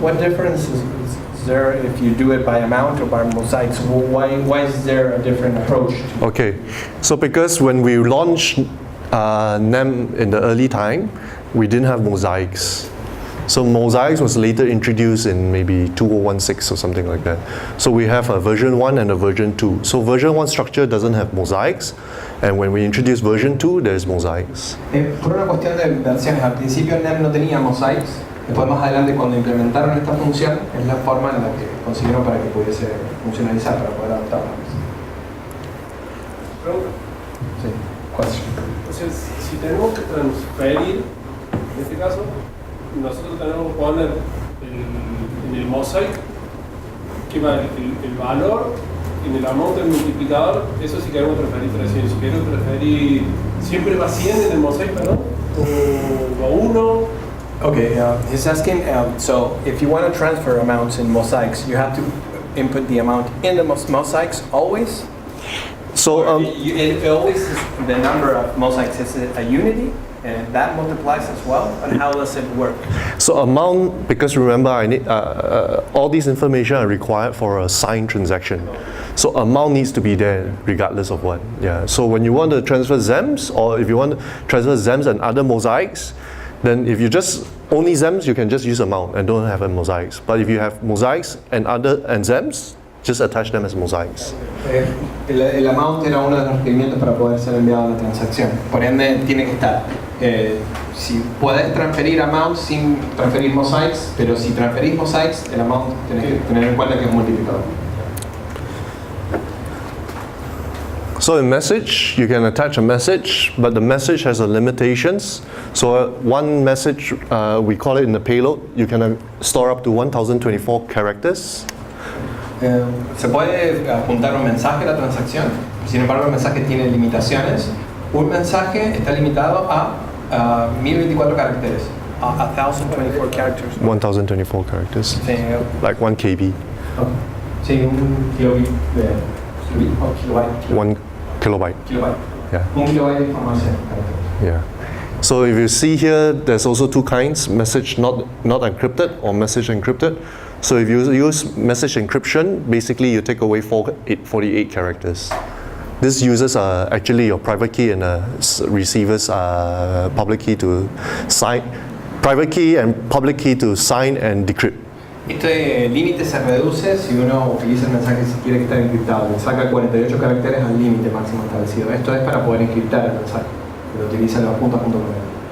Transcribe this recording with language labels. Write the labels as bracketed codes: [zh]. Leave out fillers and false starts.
[en] What difference is there if you do it by amount or by mosaics? Why is there a different approach? Okay, so because when we launched NEM in the early time, we didn't have mosaics. So mosaics was later introduced in maybe 2016 or something like that. So we have a version 1 and a version 2. So version 1 structure doesn't have mosaics, and when we introduce version 2, there's mosaics. [es] Por una cuestión de versiones, al principio NEM no tenía mosaics. Después más adelante cuando implementaron esta función es la forma en la que consiguieron para que pudiese funcionalizar, para poder adaptarla. Pregunta. Sí, question. Entonces, si tenemos que transferir, en este caso, nosotros tenemos que poner en el mosaic que va el valor, en el amount del multiplicador, eso si queremos transferir 300. Si queremos transferir, siempre va 100 en el mosaic, ¿no? O 1. [en] Okay, he's asking, so if you want to transfer amounts in mosaics, you have to input the amount in the mosaics always? So It always is the number of mosaics. Is it a unity? And that multiplies as well? And how does it work? So amount, because remember, I need all these information are required for a signed transaction. So amount needs to be there regardless of what. Yeah. So when you want to transfer ZEMs, or if you want to transfer ZEMs and other mosaics, then if you just only ZEMs, you can just use amount and don't have a mosaics. But if you have mosaics and ZEMs, just attach them as mosaics. [es] El amount era uno de los requerimientos para poder ser enviado a la transacción. Por ende, tiene que estar. Si puedes transferir amount sin transferir mosaics, pero si transferís mosaics, el amount tenés que tener en cuenta que es multiplicador. [en] So in message, you can attach a message, but the message has a limitations. So one message, we call it in the payload, you can store up to 1024 characters. [es] Se puede apuntar un mensaje a la transacción, sin embargo el mensaje tiene limitaciones. Un mensaje está limitado a 1024 caracteres. [en] 1,024 characters. 1024 characters, [es] Sí, [en] like 1 KB, [es] sí, un kilobit de kilobyte. [en] 1 kilobyte. Kilobyte. Yeah. [es] Un kilobyte de información. [en] Yeah. So if you see here, there's also two kinds: message not encrypted or message encrypted. So if you use message encryption, basically you take away 48 characters. This uses actually your private key and receiver's public key to sign, private key and public key to sign and decrypt. [es] Este límite se reduce si uno utiliza el mensaje si quiere que esté encriptado. Le saca 48 caracteres al límite máximo establecido. Esto es para poder encriptar el mensaje. Lo utiliza los puntos a punto con él.